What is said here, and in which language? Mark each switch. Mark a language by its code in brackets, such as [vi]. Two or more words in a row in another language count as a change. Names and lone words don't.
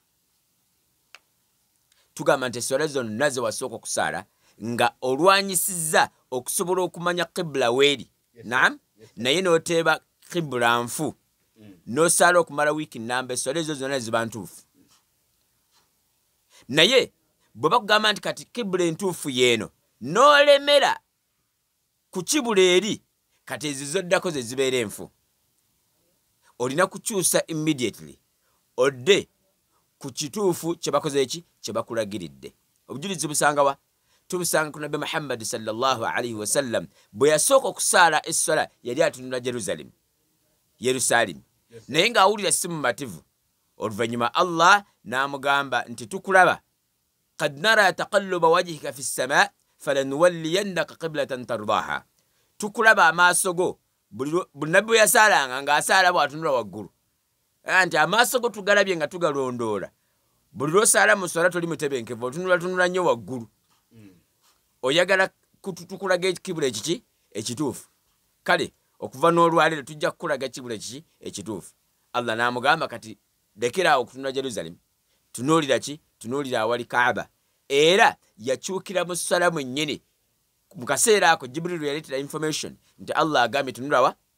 [lg] tugamba nti esswala zonna ze wasooka okusaala nga olwanyisizza okusobola okumanya qibula weeri naam naye n'oteeba qibula nfu n'osaala okumala wiiki nnamba esswala ezo zonna ziba ntuufu naye bwe bakugamba nti kati qibula entuufu yeeno n'olemera ku kibula eri kati ezo zoddako ze zibeera enfu olina kukyusa immediately odde ku kituufu kye bakoze eki kye bakulagiridde obujulizi busangawa tubusanga ku nabbi Muhammad [ar] صلى الله عليه وسلم [lg] bwe yasooka okusaala esswala yali atunula Yerusaalemi naye ng'awulira si mumativu oluvannyuma Allah n'amugamba nti tukulaba [ar] قد نرى تقلب وجهك في السماء فلنولينك قبلة ترضاها [lg] tukulaba amaaso go buli nabbi bwe yasaalanga ng'asaala bw'atunula waggulu nti amaaso go tugalabye nga tugalondoola buli lw'osaala mu swala toli mutebenkevu otunula nnyo waggulu oyagala tukulaga ekibula ekiki ekituufu kale okuva n'olwaleero tujja kukulaga ekibula ekiki ekituufu Allah n'amugamba kati lekeraawo okutunula Jerusalem tunuulira ki tunuulira awali Kaaba era yakyukira mu swala mwennyini mu kaseera ako Jibril yaleetera information nti Allah agambye tunulawa